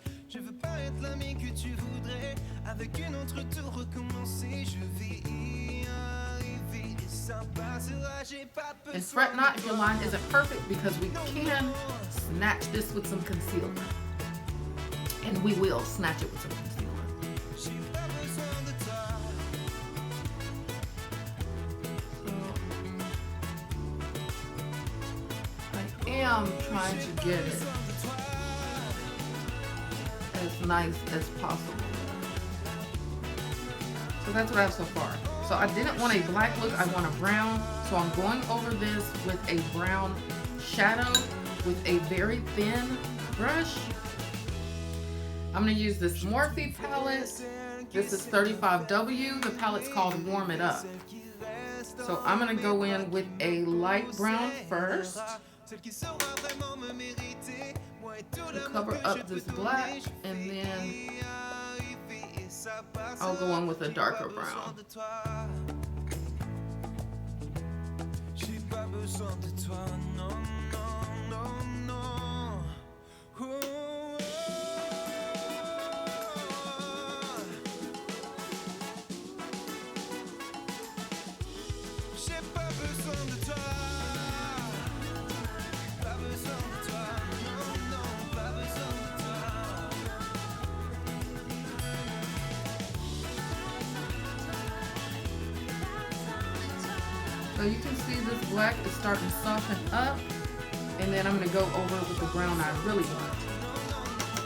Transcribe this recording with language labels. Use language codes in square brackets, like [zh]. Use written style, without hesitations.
[fr] Je veux pas être l'ami que tu voudrais. Avec une autre tout recommencer. Je vais y arriver et ça passera. J'ai pas besoin. [en] And fret not if your line isn't perfect because we can snatch this with some concealer. And we will snatch it with some concealer. [fr] J'ai pas besoin de toi. [en] So I am trying to get it as nice as possible. So that's what I have so far. So I didn't want a black look, I want a brown. So I'm going over this with a brown shadow with a very thin brush. I'm gonna use this Morphe palette. This is 35W. The palette's called Warm It Up. So I'm gonna go in with a light brown first to cover up this black, and then I'll go on with a darker brown. [fr] besoin de toi, non, non, non, non. Oh, oh, oh. J'ai pas besoin de toi. Pas besoin de toi, non, non, pas besoin de toi. [en] So you can see this black is starting to soften up, and then I'm going to go over it with the brown I really want.